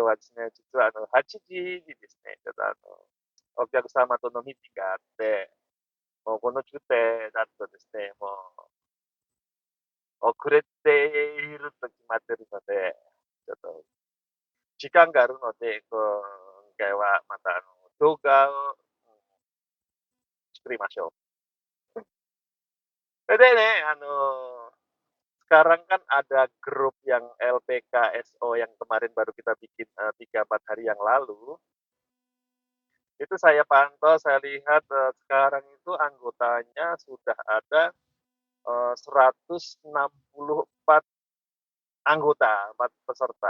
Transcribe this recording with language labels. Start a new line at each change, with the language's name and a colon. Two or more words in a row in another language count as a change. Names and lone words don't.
Japanese: はですね、実は8時にですね、ちょっとお客様とのミーティングがあって、もうこの中停だとですね、もう遅れていると決まってるので、ちょっと時間があるので、今回はまた動画を作りましょう。それでね、
Indonesian: sekarang kan ada grup yang LPKSO yang kemarin baru kita bikin, 3, 4 hari yang lalu, itu saya pantau, saya lihat, sekarang itu anggotanya sudah ada, 164 anggota, 4 peserta.